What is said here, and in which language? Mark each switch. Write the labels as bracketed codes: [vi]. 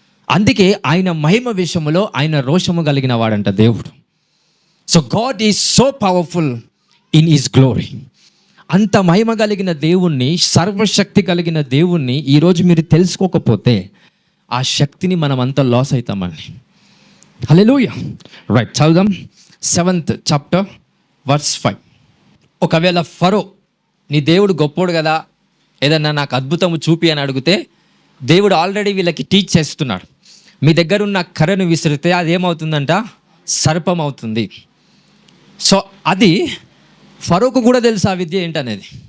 [te] అందుకే ఆయన మహిమ విషయంలో ఆయన రోషము కలిగిన వాడంట దేవుడు. [en] So God is so powerful in his glory. [te] అంత మహిమ కలిగిన దేవుణ్ణి, సర్వశక్తి కలిగిన దేవుణ్ణి ఈరోజు మీరు తెలుసుకోకపోతే ఆ శక్తిని మనం అంతా లాస్ అవుతామండి. హల్లెలూయా. [en] right, [te] చదువుదాం [en] 7th chapter verse 5. [te] ఒకవేళ ఫరో నీ దేవుడు గొప్పోడు కదా, ఏదన్నా నాకు అద్భుతము చూపి అని అడిగితే దేవుడు ఆల్రెడీ వీళ్ళకి టీచ్ చేస్తున్నాడు. మీ దగ్గర ఉన్న కర్రను విసిరితే అది ఏమవుతుందంట? సర్పం అవుతుంది. సో అది ఫరోకు కూడా తెలుసు ఆ విద్య ఏంటనేది.